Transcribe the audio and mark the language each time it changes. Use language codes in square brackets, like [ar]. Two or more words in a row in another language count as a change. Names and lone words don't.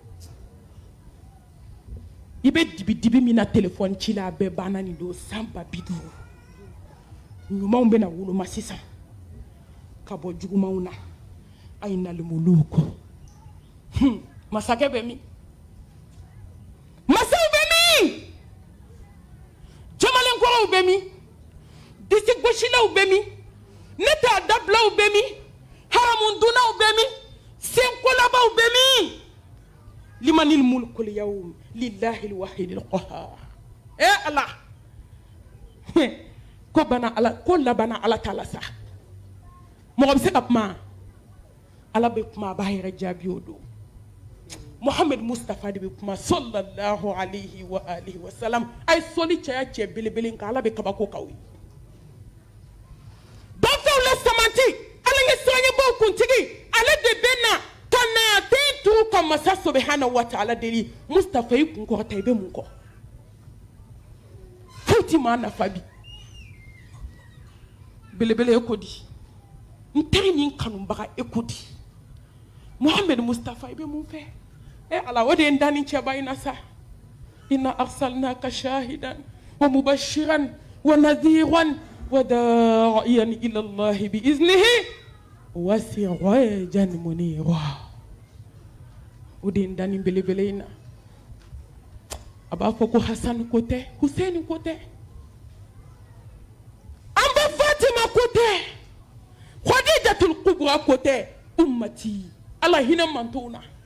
[bm] i bɛ dibi min na telefɔni ci la a bɛɛ banna nin don san 50 ɲumanw bɛna woloma sisan ka bɔ jugumanw na [ar] أين الملوك [bm] masakɛ bɛ min masaw bɛ min jamalenkɔrɔw bɛ min disi gosilaw bɛ min ne t'a dabilaw bɛ min haramundunaw bɛ min senkolabaw bɛ min [ar] لمن الملك اليوم لله الواحد القهار [bm] ala ko bana ala ko labana [ar] الله تعالى [bm] sa mɔgɔ bɛ se ka kuma ala bɛ kuma a b'a yɛrɛ jaabi o don Muhammad Mustafa de bɛ kuma [ar] صلى الله عليه وآله وسلم [bm] a ye sɔli caya cɛ belebele kan ala bɛ kabako k'aw ye dɔnfɛnw la samanti ala ye sɔnɲɛbaw kuntigi ale de bɛ na ka na den tuuru ka masa [ar] سبحانه وتعالى [bm] deli Mustafa i kun kɔrɔta i bɛ mun kɔ foyi ti maa nafa bi belebele e ko di n teri ni n kanubaga e ko di Muhammad Mustafa i bɛ mun fɛ ala o de ye n da ni cɛba in na sa [ar] إنا أرسلناك شاهدا ومبشرا ونذيرا وداعيا إلى الله بإذنه وسراجا منيرا [bm] o de ye n da ni belebele in na a b'a fɔ ko Hasan ko tɛ Hussein ko tɛ an bɛ Fatima ko tɛ Khadijatul Kubra ko tɛ ummati ala hinɛ mantow na